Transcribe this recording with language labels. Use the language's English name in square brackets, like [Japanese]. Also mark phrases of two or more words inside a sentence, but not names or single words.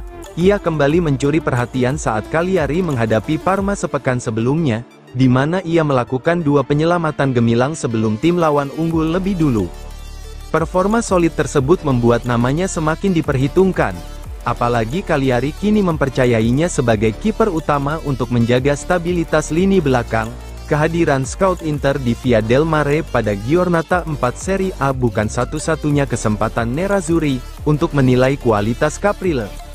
[Indonesian] Ia kembali mencuri perhatian saat Cagliari menghadapi Parma sepekan sebelumnya, di mana ia melakukan 2 penyelamatan gemilang sebelum tim lawan unggul lebih dulu. Performa solid tersebut membuat namanya semakin diperhitungkan. Apalagi Cagliari kini mempercayainya sebagai kiper utama untuk menjaga stabilitas lini belakang. Kehadiran scout Inter di Via del Mare pada Giornata 4 Serie A bukan satu-satunya kesempatan Nerazzurri untuk menilai kualitas Caprile.